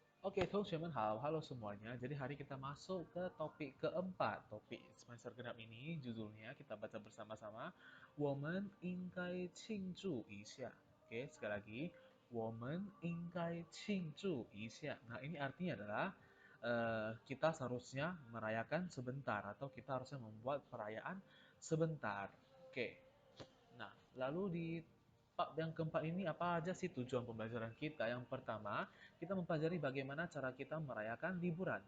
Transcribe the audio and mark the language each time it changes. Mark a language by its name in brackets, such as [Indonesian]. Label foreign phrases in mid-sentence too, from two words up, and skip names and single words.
[Indonesian] Oke, teman-teman, halo semuanya. Jadi hari kita masuk ke topik keempat. Topik semester genap ini judulnya kita baca bersama-sama. [Chinese] 我们应该庆祝一下. [Indonesian] Oke, sekali lagi. [Chinese] 我们应该庆祝一下. [Indonesian] Nah, ini artinya adalah kita seharusnya merayakan sebentar atau kita harusnya membuat perayaan sebentar. Oke. Nah, lalu di bab yang keempat ini apa aja sih tujuan pembelajaran kita? Yang pertama, kita mempelajari bagaimana cara kita merayakan liburan.